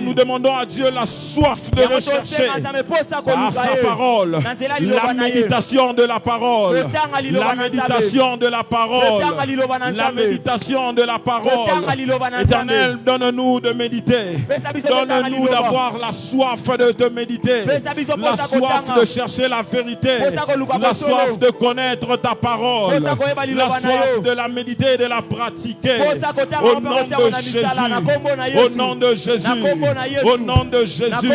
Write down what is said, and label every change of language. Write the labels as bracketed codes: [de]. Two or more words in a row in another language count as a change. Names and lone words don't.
[fr] nous demandons à Dieu la soif de [ln] Yango [fr] le chercher [ln] tosenga Nzambe posa [fr] par [ln] koluka [fr] sa [ln] ye. [fr] parole, [ln] Na nzela liloba [fr] la [ln] na ye. [fr] méditation de la parole, [ln] Kotanga liloba [fr] la [ln] na Nzambe. [fr] méditation de la parole, [ln] Kotanga liloba na [fr] la [ln] Nzambe. [fr] méditation de la parole. [ln] Kotanga liloba na [fr] Éternel, [ln] Nzambe. [fr] donne-nous de méditer. [ln] Pesa biso kotanga [fr] Donne-nous [ln] liloba. [fr] d'avoir la soif de te méditer, [ln] Pesa biso [fr] la [ln] posa [fr] soif [ln] kotanga. [fr] de chercher la vérité, [ln] Posa koluka [fr] la [ln] bosolo. [fr] soif de connaître ta parole, [ln] Posa koyeba [fr] la [ln] liloba na [fr] soif [ln] yo. [fr] de la méditer et de la pratiquer. [ln] Posa kotanga [fr] Au [ln] mpe [fr] nom [ln] kotia [fr] de [ln] na [fr] Jésus. Au nom de Jésus. Au nom de Jésus.